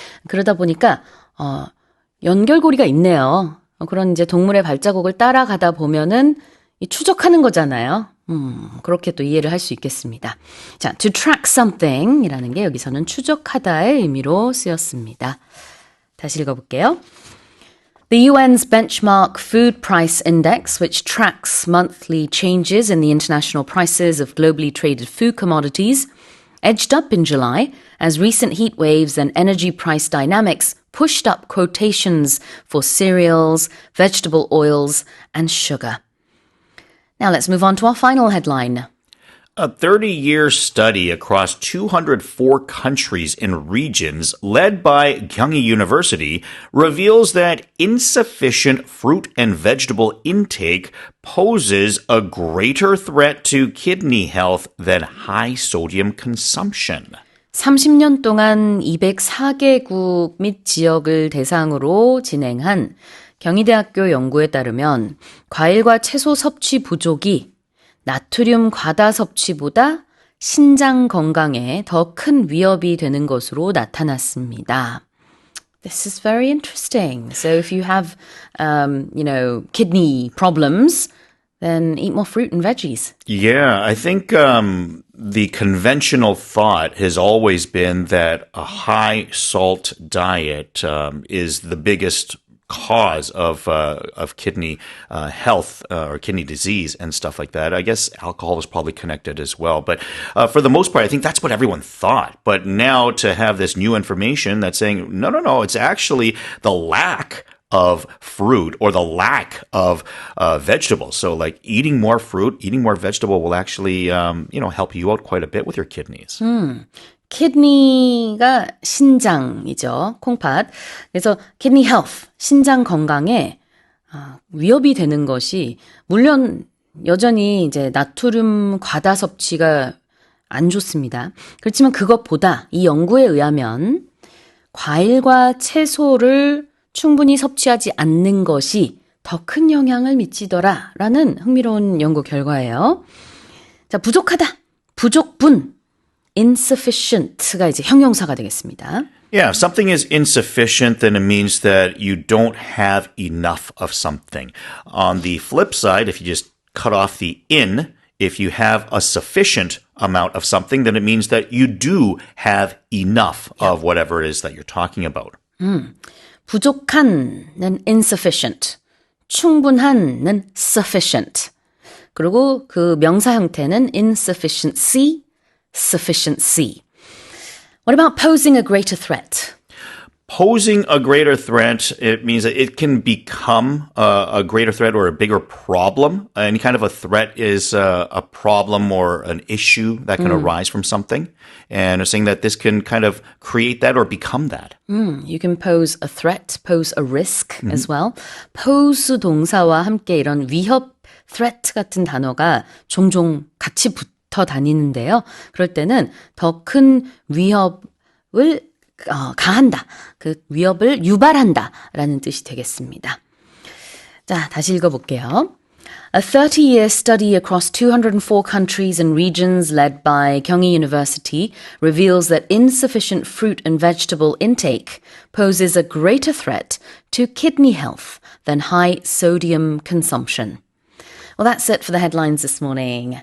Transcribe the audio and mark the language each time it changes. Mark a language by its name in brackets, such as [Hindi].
[Korean] 그러다 보니까 연결고리가 있네요. 그런 이제 동물의 발자국을 따라가다 보면은 이 추적하는 거잖아요. 그렇게 또 이해를 할 수 있겠습니다. 자, [English] to track something [Korean] 이라는 게 여기서는 추적하다의 의미로 쓰였습니다. 다시 읽어볼게요. [English] The UN's benchmark food price index, which tracks monthly changes in the international prices of globally traded food commodities, edged up in July as recent heat waves and energy price dynamics pushed up quotations for cereals, vegetable oils, and sugar. Now let's move on to our final headline. A 30-year study across 204 countries and regions led by Gyeonggi University reveals that insufficient fruit and vegetable intake poses a greater threat to kidney health than high sodium consumption. [Korean] 30년 동안 204개국 및 지역을 대상으로 진행한 경희대학교 연구에 따르면 과일과 채소 섭취 부족이 나트륨 과다 섭취보다 신장 건강에 더 큰 위협이 되는 것으로 나타났습니다. [English] This is very interesting. So if you have, kidney problems, then eat more fruit and veggies. Yeah, I think the conventional thought has always been that a high salt diet is the biggest cause of kidney health or kidney disease and stuff like that. I guess alcohol is probably connected as well. But for the most part, I think that's what everyone thought. But now to have this new information that's saying, no, it's actually the lack of fruit or the lack of vegetables. So like eating more fruit, eating more vegetable will actually, help you out quite a bit with your kidneys. [Korean] 키드니가 신장이죠. 콩팥. 그래서 [English] kidney health, [Korean] 신장 건강에 위협이 되는 것이 물론 여전히 이제 나트륨 과다 섭취가 안 좋습니다. 그렇지만 그것보다 이 연구에 의하면 과일과 채소를 충분히 섭취하지 않는 것이 더 큰 영향을 미치더라라는 흥미로운 연구 결과예요. 자, 부족하다, 부족분, insufficient가 이제 형용사가 되겠습니다. [English] Yeah, if something is insufficient, then it means that you don't have enough of something. On the flip side, if you just cut off the in, if you have a sufficient amount of something, then it means that you do have enough of whatever it is that you're talking about. [Korean] 부족한은 insufficient, 충분한은 sufficient. 그리고 그 명사 형태는 insufficiency, sufficiency. [English] What about posing a greater threat? Posing a greater threat, it means that it can become a greater threat or a bigger problem. Any kind of a threat is a problem or an issue that can arise from something. And it's saying that this can kind of create that or become that. You can pose a threat, pose a risk as well. [Korean] pose 동사와 함께 이런 위협, threat 같은 단어가 종종 같이 붙어 다니는데요. 그럴 때는 더 큰 위협을 가한다. 그 위협을 유발한다 라는 뜻이 되겠습니다. 자, 다시 읽어볼게요. [English] A 30-year study across 204 countries and regions led by Kyunghee University reveals that insufficient fruit and vegetable intake poses a greater threat to kidney health than high sodium consumption. Well, that's it for the headlines this morning.